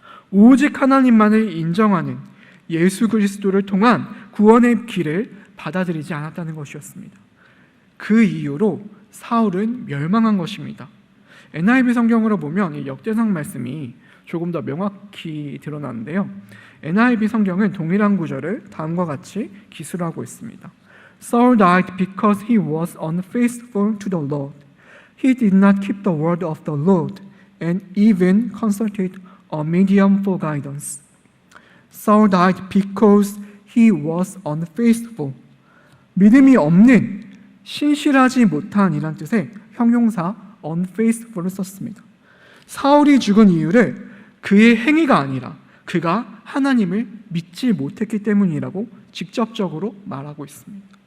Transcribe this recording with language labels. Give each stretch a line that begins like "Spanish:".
Korean: 오직 하나님만을 인정하는 예수 그리스도를 통한 구원의 길을 받아들이지 않았다는 것이었습니다. 그 이유로 사울은 멸망한 것입니다. NIV 성경으로 보면 이 역대상 말씀이 조금 더 명확히 드러나는데요. NIV 성경은 동일한 구절을 다음과 같이 기술하고 있습니다.
English: Saul died because he was unfaithful to the Lord. He did not keep the word of the Lord and even consulted a medium for guidance. Saul died because he was unfaithful.
Korean: 믿음이 없는, 신실하지 못한 이란 뜻의 형용사 unfaithful을 썼습니다. 사울이 죽은 이유를 그의 행위가 아니라 그가 하나님을 믿지 못했기 때문이라고 직접적으로 말하고 있습니다.